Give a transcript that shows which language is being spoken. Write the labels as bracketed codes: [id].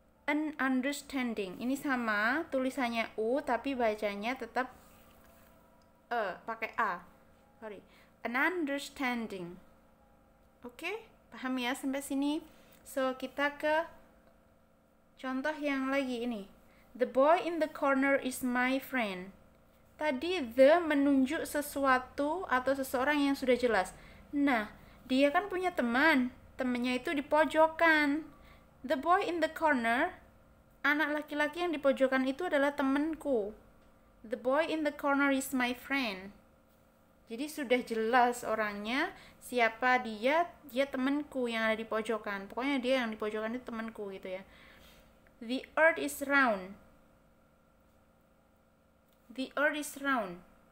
[en] An understanding. [id] Ini sama, tulisannya U tapi bacanya tetap pakai A. Sorry. [en] An understanding. [id] Oke, paham ya sampai sini? So, kita ke contoh yang lagi ini. [en] The boy in the corner is my friend. [id] Tadi the menunjuk sesuatu atau seseorang yang sudah jelas. Nah, dia kan punya teman. Temannya itu di pojokan. [en] The boy in the corner, [id] anak laki-laki yang di pojokan itu adalah temanku. [en] The boy in the corner is my friend. [id] Jadi sudah jelas orangnya, siapa dia temanku yang ada di pojokan. Pokoknya dia yang di pojokan itu temanku gitu ya. [en] The earth is round. The earth is round.